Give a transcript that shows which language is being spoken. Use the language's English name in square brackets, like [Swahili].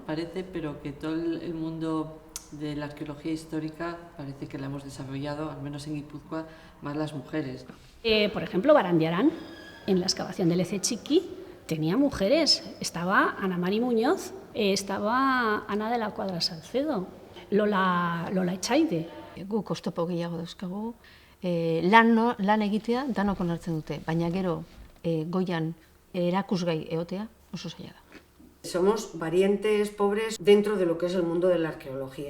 [Spanish] Parece, pero que todo el mundo de la arqueología histórica parece que la hemos desarrollado, al menos en Guipúzcoa, más las mujeres. Por ejemplo, Barandiarán, en la excavación del Ecetxiki, tenía mujeres. Estaba Ana Mari Muñoz, Estaba Ana de la Cuadra Salcedo, Lola Etxaide. [Basque] Guk oztopo gehiago dauzkagu, lan egitea danok onartzen dute, baina gero goian erakusgai egotea oso zaila da. [Spanish] Somos valientes pobres dentro de lo que es el mundo de la arqueología.